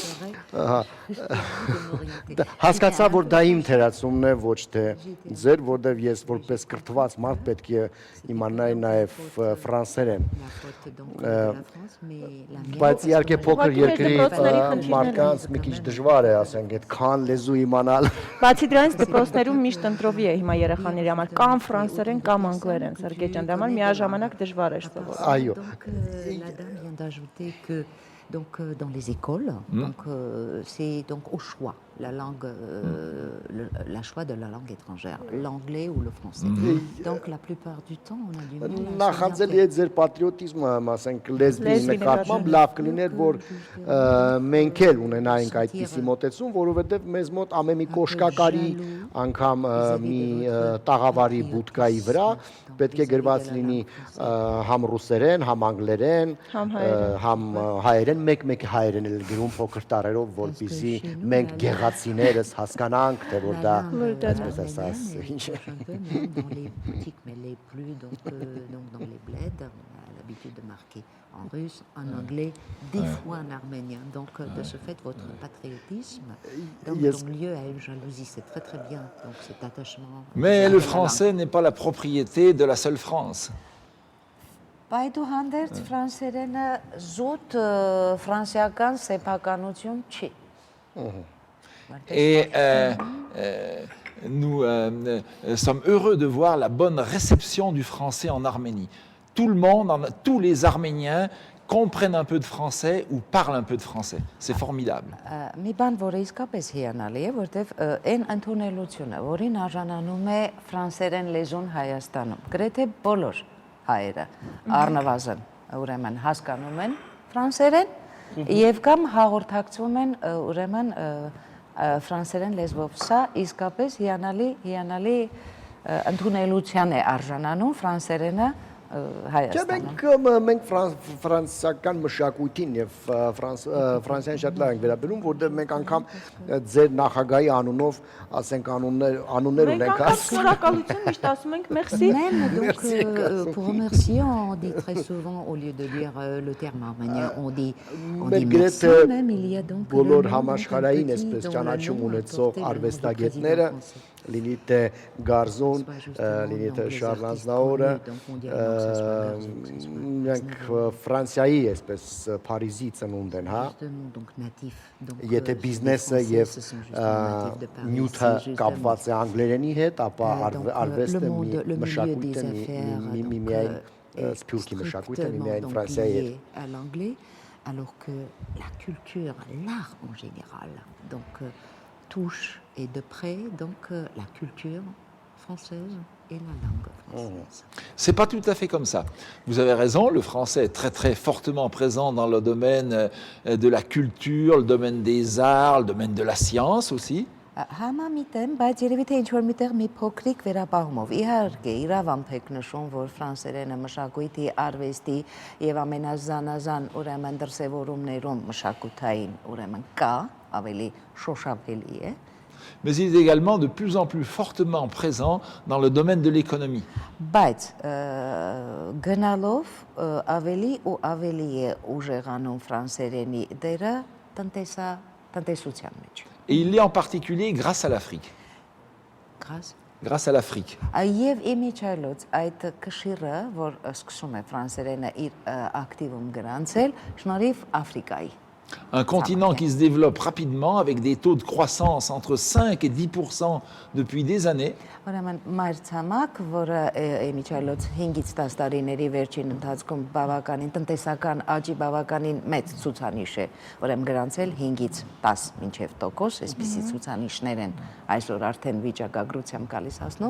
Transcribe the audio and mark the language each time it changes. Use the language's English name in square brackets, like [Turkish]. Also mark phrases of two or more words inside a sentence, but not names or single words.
[Armenian] Հասկացա, որ դա իմ թերացումն է, ոչ թե ձեր, որտեղ ես որպես կրթված մարդ պետք է իմանայի նաև ֆրանսերեն։ Բայց իհարկե փոքր երկրի մարդկանց մի քիչ դժվար է, ասենք, այդքան լեզու իմանալ։ Բացի դրանից դպրոցներում միշտ ընտրովի է հիմա երեխաների համար կամ ֆրանսերեն կամ անգլերեն, Սերգեյ ջան, դա միաժամանակ դժվար է սովորել։ Այո։ [French] Donc dans les écoles, c'est donc au choix la langue, la choix de la langue étrangère, l'anglais ou le français. Donc la plupart du temps on a du mal. [Armenian] Նախանձելի է ձեր պատրիոտիզմը, ասենք լեզվի նկատմամբ լավ կլիներ, որ մենք էլ ունենայինք այդպիսի մոտեցում, որովհետև մեզ մոտ ամեն մի կոշկակարի անգամ մի տաղավարի բուդկայի վրա պետք է գրված լինի համ ռուսերեն, համ անգլերեն, համ հայերեն, մեկ հայերեն էլ գրում փոքր տառերով, որպեսզի մենք տեղացիներս հասկանանք, թե որ դա այսպես [French] Dans [Armenian] ասած ինչ է։ [French] dans les boutiques, mais les plus, donc dans les bleds, on a l'habitude de marquer en russe, en anglais, des fois en arménien. Donc, de ce fait, votre patriotisme, dans ton lieu, a une jalousie. C'est très très bien, donc cet attachement. Mais le français n'est pas la propriété de la seule France. [Armenian] Այդուհանդերձ ֆրանսերենը զուտ ֆրանսիական սեփականություն չի։ [French] Et nous sommes heureux de voir la bonne réception du français en Arménie. Tout le monde, tous les Arméniens comprennent un peu de français ou parlent un peu de français. C'est formidable. [Armenian] Մի բան, որը իսկապես հիանալի է, որտեվ այն ընդունելությունը, որին արժանանում է ֆրանսերեն լեզուն Հայաստանում, գրեթե բոլոր հայերը առնվազն ուրեմն հասկանում են ֆրանսերեն եւ կամ հաղորդակցում են ուրեմն ֆրանսերեն լեզվով։ Սա իսկապես հիանալի ընդունելության է արժանանում ֆրանսերենը Հայաստանում։ Մենք ֆրանսիական մշակույթին եւ ֆրանսիան շատ լավ ենք վերաբերում, որտեղ մենք անգամ ձեր նախագահի անունով, ասենք անուններ ունենք ասում։ Շնորհակալություն միշտ ասում ենք մերսի։ [French] Donc pour remercier, on dit très souvent au lieu de dire le terme arménien, on dit merci, même il y a donc [Armenian] բոլոր համաշխարհային այսպես ճանաչում ունեցող արվեստագետները լինի թե Գարզոն, լինի թե Շարլանզնաուրը, մենք Ֆրանսիայի այսպես Փարիզի ծնունդ են, հա։ Եթե բիզնեսը եւ նյութը կապված է անգլերենի հետ, ապա արվեստը մշակույթը միայն սփյուռքի մշակույթը միայն Ֆրանսիայի հետ։ [French] L'anglais, alors que la culture, l'art en général, donc touche et de près donc la culture française et la langue française. C'est pas tout à fait comme ça. Vous avez raison, le français est très très fortement présent dans le domaine de la culture, le domaine des arts, le domaine de la science aussi. [Armenian] Համամիտ եմ, բայց երևի թե ինչ-որ միտեղ մի փոքրիկ վերապահումով։ Իհարկե, իրավամբ եք նշում, որ ֆրանսերենը մշակույթի, արվեստի եւ ամենազանազան ուրեմն դրսևորումներում մշակութային ուրեմն կա, ավելի շոշափելի է։ [French] Mais il est également de plus en plus fortement présent dans le domaine de l'économie. [Armenian] Բայց գնալով ավելի ու ավելի է ուժեղանում ֆրանսերենի դերը տնտեսության մեջ։ [French] Et il l'est en particulier grâce à l'Afrique. Grâce à l'Afrique. [Armenian] Եվ իմիջիայլոց այդ կշիռը, որ սկսում է ֆրանսերենը իր ակտիվում գրանցել, շնորհիվ Աֆրիկայի։ [French] Un continent qui se développe rapidement avec des taux de croissance entre 5 et 10% depuis des années. [Armenian] Ուրեմն մայրցամաք, որը իմիջիայլոց 5-ից 10 տարիների վերջին ընթացքում բավականին տնտեսական աճի բավականին մեծ ցուցանիշ է, ուրեմն գրանցել 5-ից 10 մինչև տոկոս, այսպիսի ցուցանիշներ են այսօր արդեն վիճակագրությամբ գալիս հասնում։